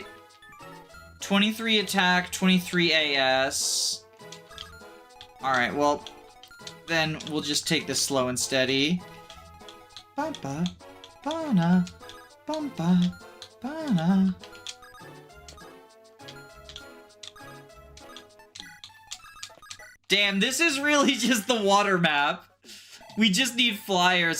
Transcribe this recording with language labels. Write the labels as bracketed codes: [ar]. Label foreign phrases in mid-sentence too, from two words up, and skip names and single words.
[en] 23 attack, 23 AS. Alright, well, then we'll just take this slow and steady. Ba-ba, ba-na, bum-ba, ba-na. Damn, this is really just the water map. We just need flyers.